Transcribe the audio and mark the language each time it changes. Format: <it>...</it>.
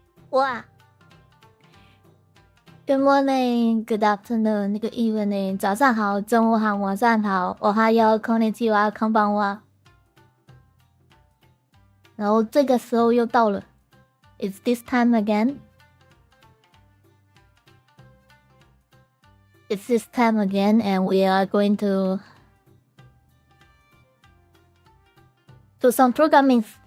<zh>哇 ！</zh> <en>Good morning, good afternoon, good evening，</en> <zh>早上好，中午好，晚上好，我还有</zh> <ja>こんにちは、こんばんは。</ja> <zh>然后这个时候又到了 ，</zh> <en>It's this time again. It's this time again, and we are going to do some programming.</en>